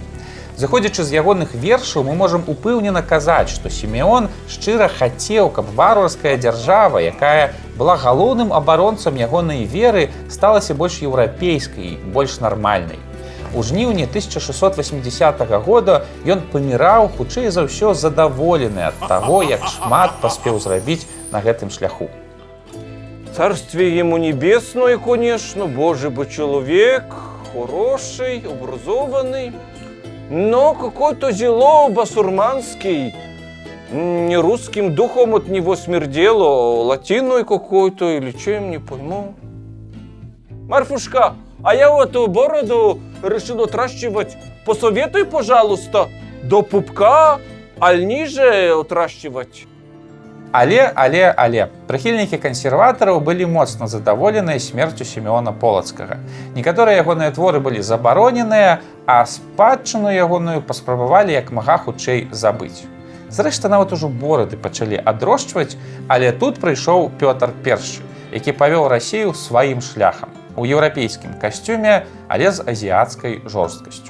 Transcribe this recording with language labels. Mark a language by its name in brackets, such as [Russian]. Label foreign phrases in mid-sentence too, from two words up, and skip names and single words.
[Belarusian] Заходзячы з ягоных вершаў, мы можам упэўнена казаць, што Сімеон шчыра хацеў, каб варварская дзяржава, якая была галоўным абаронцам ягонай веры, сталася больш еўрапейскай, больш нармальнай. У жніўні 1680 года ён паміраў, хутчэй за ўсё задаволены ад таго, як шмат паспеў зрабіць на гэтым шляху. [Russian] Царствие ему небесное, конечно, Божий бы человек, хороший, образованный, но какой-то зело басурманский, не русским духом от него смердело, латиной какой-то или чем, не пойму. Марфушка, а я вот эту бороду решил отращивать. Посоветуй, пожалуйста, до пупка, аль ниже отращивать. [Belarusian] Але, прыхільнікі кансерватараў былі моцна задаволеныя смерцю Сімеона Полацкага. Некаторыя ягоныя творы былі забароненыя, а спадчыну ягоную паспрабавалі як мага хутчэй забыць. Зрэшты, нават ужо борады пачалі адрошчваць, але тут прыйшоў Пётр I, які павёў Расію сваім шляхам, у еўрапейскім касцюме, але з азіяцкай жорсткасцю.